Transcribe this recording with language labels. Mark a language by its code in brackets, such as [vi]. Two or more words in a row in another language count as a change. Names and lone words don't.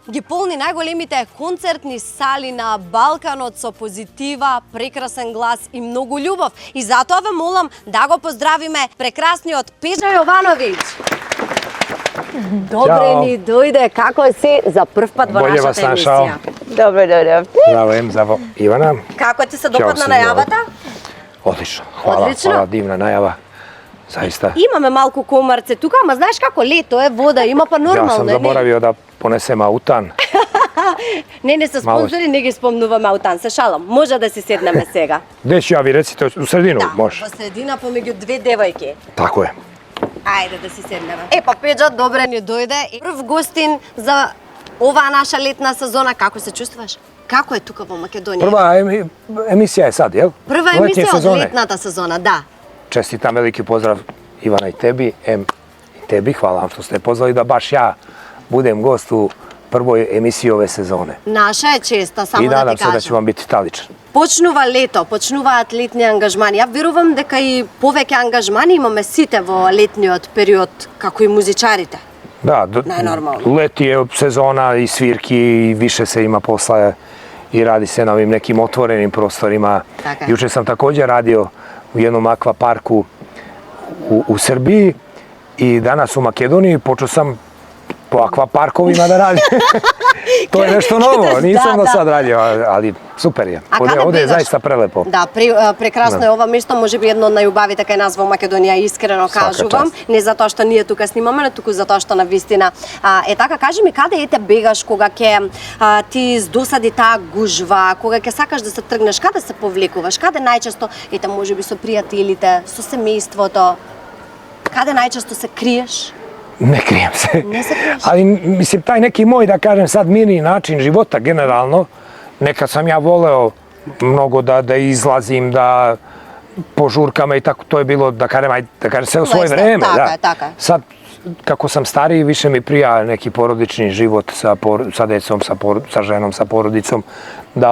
[mk] Ги полни најголемите концертни сали на Балканот со позитива, прекрасен глас и многу љубов. И затоа ве молам да го поздравиме прекрасниот Пежа Јовановиќ. Добре ни дојде, како си за прв пат во [sr] Bolje vas [mk] нашата [sr] našao. [mk] емисија? Добро дојдовте. [sr] Zdravo, zdravo. Ivana. [mk] Како ти се допадна [sr] Ćao, [mk] најавата? [sr] Odlično. Hvala, Odlično. hvala, divna najava. Zaista. [mk] Имаме малку комарце тука, ама знаеш како лето е, вода има, па [sr] Ja [mk] нормално [sr] sam [mk] е. [sr] zaboravio da ponesem autan. [mk] Не се спонзори, не ги спомнуваме аутан, се шалам. Може да си седнеме сега. [sr] Gde ću ja, vi recite, u sredinu može. [mk] во средина помеѓу две девојки. [sr] Tako je. [mk] Ајде да си седнеме. Па Педжа, добре ни дојде. Прв гостин за оваа наша летна сезона. Како се чувствуваш? Како е тука во Македонија? [sr] Prva emisija je sad, jel? [mk] Прва [sr] Letnje [mk] емисија од [sr] sezone. [mk] летната сезона, да. [sr] Čestitam, veliki pozdrav Ivana i tebi, i tebi. Hvala vam što ste pozvali da baš ja budem gost u prvoj emisiji ove sezone. [mk] Наша е честа, само [sr] I [mk] да [sr] nadam [mk] ти [sr] se da će [mk] кажам. [sr] vam biti taličan. [mk] Почнува лето, почнуваат летни ангажмани. Ја верувам дека и повеќе ангажмани имаме сите во летниот период, како и музичарите. [sr] Da, Najnormalno. leti je sezona i svirki i više se ima posla i radi se na ovim nekim otvorenim prostorima. Tako je. Juče sam također radio u jednom akvaparku u Srbiji i danas u Makedoniji počeo sam po akvaparkovima da radim. To je nešto novo, nisam do sad radio, ali super je. [mk] А каде [sr] Ovdje je [mk] бегаш? [sr] zaista prelepo. [mk] Да, прекрасно е ова место, можеби едно од најубавите кај нас во Македонија, искрено [sr] Свака [mk] кажувам, [sr] част. [mk] не затоа што ние тука снимаме, но туку затоа што на вистина е така. Кажи ми, каде ете бегаш кога ќе ти здосади таа гужва, кога ќе сакаш да се тргнеш, каде се повлекуваш, каде најчесто ете можеби со пријателите, со семејството, каде најчесто се криеш? [sr] Ne krijem se. [mk] Не се криеш? [sr] Ali mislim, taj neki moj, da kažem sad, mirni način života generalno, nekad sam ja voleo mnogo da izlazim, da po žurkama i tako, to je bilo, da kažem, sve u svoje vreme. Tako je. Sad, kako sam stariji, više mi prija neki porodični život sa decom, sa ženom, sa porodicom, da